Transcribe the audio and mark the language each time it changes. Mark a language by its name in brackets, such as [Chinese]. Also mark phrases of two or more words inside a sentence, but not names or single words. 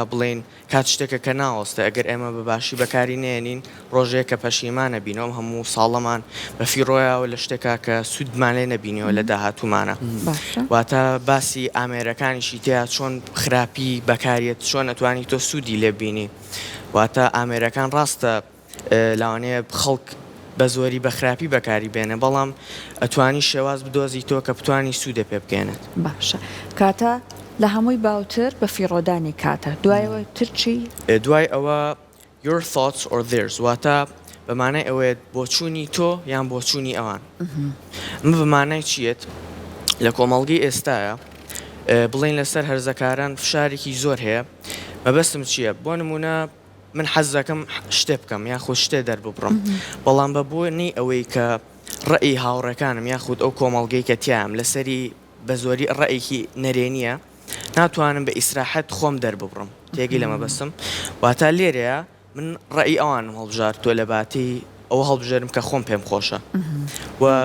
[Central Kurdish] بڵێن کات شتێکە کە ناوەستە ئەگەر ئێمە بە باشی بەکاری نێنین ڕۆژەیە کە پەشیمانە بینەوە هەموو ساڵەمان بە فیڕۆیەوە لە شتێکا کە سوودمان لێ نەبینیەوە لە داهاتوومانە واتە باسی ئامێرەکانیشی تیا چۆن خراپی بەکارێت چۆن ئەتوانی تۆ سوودی لێ بینی واتە ئامێرەکان ڕاستە لاوانەیە خەڵک بە زۆری بە خراپی بەکاری بێنێ بەڵام ئەتوانی شێواز بدۆزی تۆ کە بتوانی سوودە پێ بکەێنێت باشە کاتە لە هەمووی باوتر بە فیڕۆدانی کاتە دوایەوە ترچی دوای ئەوە [English] your thoughts or theirs [Central Kurdish] واتە بەمانای ئەوەیە بۆچوونی تۆ یان بۆچوونی ئەوان ئەمە بەمانای چیت لە کۆمەڵگەی ئێستاە بڵێن لەسەر هەرزەکاران فشارێکی زۆر هەیە مەبەستم چییە بۆ نمونە من حەز دەکەم شتێ بکەم یاخود شتێ دەرببڕم بەڵام بە بۆنی ئەوەی کە ڕێی هاوڕەکانم یاخود ئەو کۆمەڵگەی کە تیام لەسەری بە زۆری ڕێیەکی نەرێنیە ناتوانم بە ئیسراحەت خۆم دەرببڕم تێگەی لەمە بەسم واتە لێرەیە من ڕێی ئەوانم هەڵبژار تۆ لە باتی ئەوە هەڵبژێرم کە خۆم پێم خۆشە و